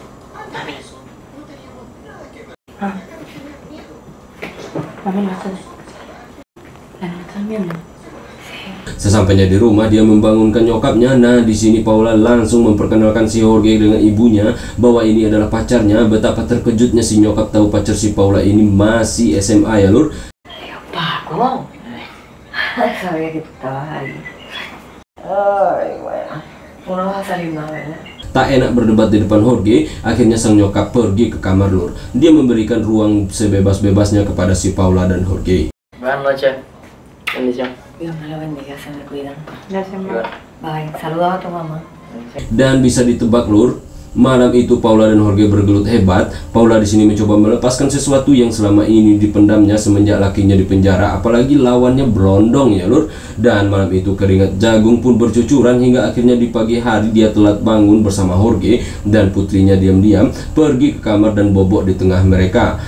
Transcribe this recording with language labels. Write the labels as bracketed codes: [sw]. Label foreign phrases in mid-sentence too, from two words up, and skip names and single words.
[id] Sesampainya di rumah, dia membangunkan nyokapnya. Nah, di sini Paula langsung memperkenalkan si Jorge dengan ibunya bahwa ini adalah pacarnya. Betapa terkejutnya si nyokap tahu pacar si Paula ini masih SMA, ya, lur. [es] Paco, sabía que tú estabas ahí. Ay, bueno, tú no vas a salir más, ¿verdad? [id] Tak enak berdebat di depan Jorge, akhirnya sang nyokap pergi ke kamar, lur. Dia memberikan ruang sebebas-bebasnya kepada si Paula dan Jorge. [es] Buenas noches. Bendición. Dios me lo bendiga, se me cuidan. Gracias, mamá. Bye, saluda a tu mamá. [id] Dan bisa ditebak, lur, malam itu Paula dan Jorge bergelut hebat. Paula di sini mencoba melepaskan sesuatu yang selama ini dipendamnya semenjak lakinya di penjara, apalagi lawannya berondong, ya, lur. Dan malam itu keringat jagung pun bercucuran hingga akhirnya di pagi hari dia telat bangun bersama Jorge dan putrinya diam-diam pergi ke kamar dan bobok di tengah mereka.